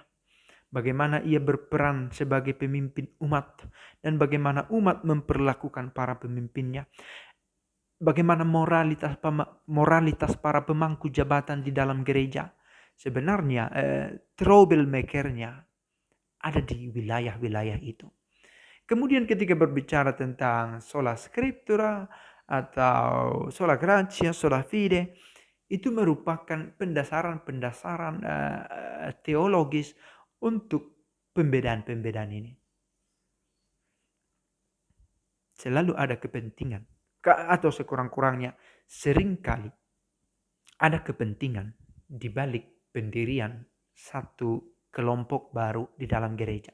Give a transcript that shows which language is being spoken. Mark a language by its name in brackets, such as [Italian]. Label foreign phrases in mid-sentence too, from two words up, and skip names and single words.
[Indonesian] Bagaimana ia berperan sebagai pemimpin umat dan bagaimana umat memperlakukan para pemimpinnya. Bagaimana moralitas para pemangku jabatan di dalam gereja. Sebenarnya troublemaker-nya ada di wilayah-wilayah itu. Kemudian ketika berbicara tentang [Latin] sola scriptura [Indonesian] atau [Latin] sola gratia, sola fide, [Indonesian] itu merupakan pendasaran-pendasaran teologis untuk pembedaan-pembedaan ini. Selalu ada kepentingan, atau sekurang-kurangnya seringkali ada kepentingan di balik pendirian satu kelompok baru di dalam gereja.